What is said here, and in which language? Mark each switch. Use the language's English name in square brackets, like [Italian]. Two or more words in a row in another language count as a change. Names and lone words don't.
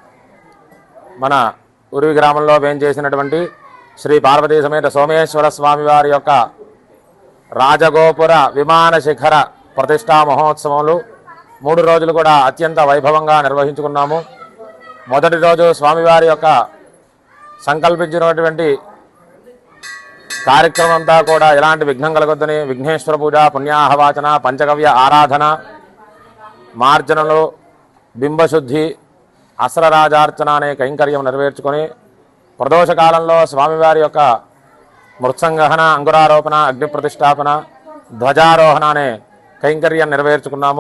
[Telugu] మన ఉర్వి గ్రామంలో वेंచేసినటువంటి శ్రీ పార్వతీ సమేత సోమేశ్వర స్వామి వారి యొక్క రాజగోపుర విమాన శిఖర ప్రతిష్టా మహోత్సవములు 3 రోజులు కూడా అత్యంత వైభవంగా నిర్వహించుకున్నాము। మొదటి రోజు స్వామివారి యొక్క సంకల్పించినటువంటి కార్యక్రమం అంతా కూడా ఎలాంటి విఘ్నం కలగొద్దని విఘ్నేశ్వర పూజ పుణ్యాహవాచన పంచగవ్య ఆరాధన మార్జనలు బింబశుద్ధి అస్రరాజార్చన అనే కైంకర్యం నెరవేర్చుకొని ప్రదోష కాలంలో స్వామివారి యొక్క మృత్సంగహన అంకురారోపణ అగ్ని ప్రతిష్టాపన ధ్వజారోహణ అనే కైంకర్యం నెరవేర్చుకున్నాము।